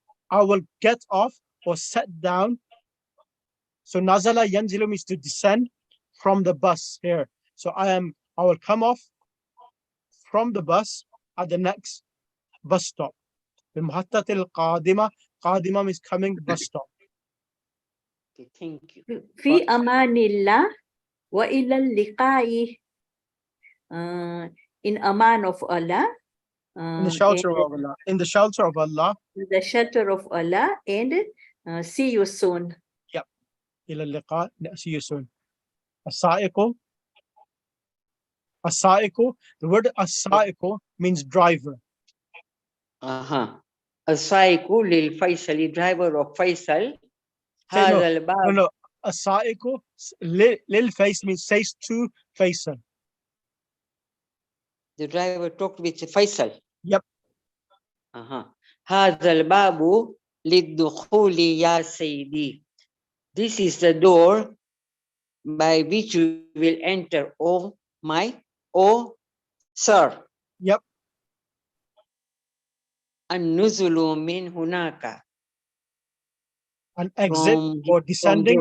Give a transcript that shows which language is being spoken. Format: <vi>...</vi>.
<en>I will get off or sit down. So nazala yanzilu means to descend from the bus here. So I will come off from the bus at the next bus stop.</en> <ar>المحطة القادمة.</ar> <en>قادمة means coming bus stop. Okay, thank you.</en> <ar>في أمان الله وإلى اللقاء.</ar> <en>In aman of Allah. In the shelter of Allah. In the shelter of Allah. In the shelter of Allah, and see you soon. Yep.</en> <ar>إلى اللقاء.</ar> <en>See you soon. السائق. The word السائق means driver.</en> <ar>السائق للفيصلي,</ar> <en>driver of Faisal.</en> <ar>هذا الباب.</ar> <en>No.</en> <ar>السائق للفيصل</ar> <en>means says to Faisal. The driver talked with Faisal. Yep.</en> <ar>هذا الباب للدخول يا سيدي.</ar> <en>This is the door by which you will enter, oh sir. Yep.</en> <ar>النزل من هناك.</ar> <en>And exit From or descending</en>